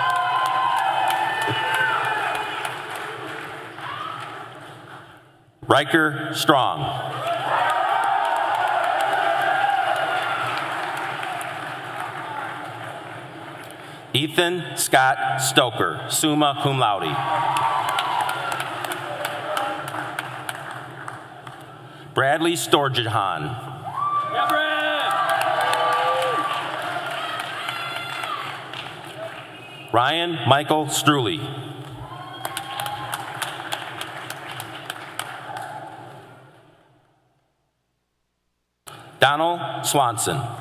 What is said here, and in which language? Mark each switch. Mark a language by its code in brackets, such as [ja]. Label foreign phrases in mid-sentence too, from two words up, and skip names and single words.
[en] Riker Strong. Ethan Scott Stoker, [la] summa cum laude. [en] Bradley Storjahan. Yeah, Brad. Ryan Michael Struley. Donald Swanson.